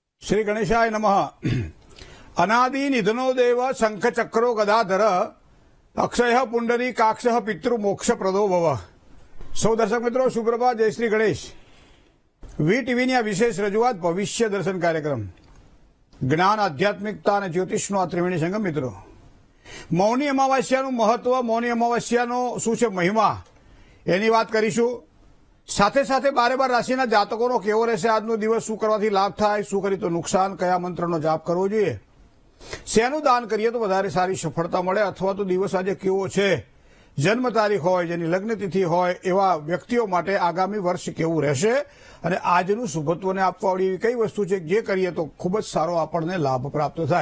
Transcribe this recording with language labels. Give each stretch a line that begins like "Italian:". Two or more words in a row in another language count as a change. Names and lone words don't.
Sanskrit: श्री गणेशाय नमः। अनादि निधनो देव शंख चक्रो गदाधर अक्षय पुंडरी काक्ष पितृ मोक्ष प्रदो भव।
Hindi: सौ दर्शक मित्रों सुप्रभात, जय श्री गणेश।
Gujarati: વી ટીવીની આ વિશેષ રજૂઆત ભવિષ્ય દર્શન કાર્યક્રમ જ્ઞાન આધ્યાત્મિકતા અને જ્યોતિષનો આ ત્રિવેણી સંગમ મિત્રો, મૌની અમાવાસ્યાનું મહત્વ, મૌની અમાવાસ્યાનો શું છે મહિમા, એની વાત કરીશું। સાથે સાથે 12 રાશિના જાતકોનો કેવો રહેશે આજનો દિવસ, શું કરવાથી લાભ થાય, શું કરી તો નુકસાન, કયા મંત્રનો જાપ કરવો જોઈએ, શેનું દાન કરીએ તો વધારે સારી સફળતા મળે, અથવા તો દિવસ આજે કેવો છે, જન્મ તારીખ હોય, જેની લગ્ન તિથિ હોય એવા વ્યક્તિઓ માટે આગામી વર્ષ કેવું રહેશે, અને આજનું શુભત્વને આપવાવાળી એવી કઈ વસ્તુ છે જે કરીએ તો ખૂબ જ સારો આપણને લાભ પ્રાપ્ત થાય।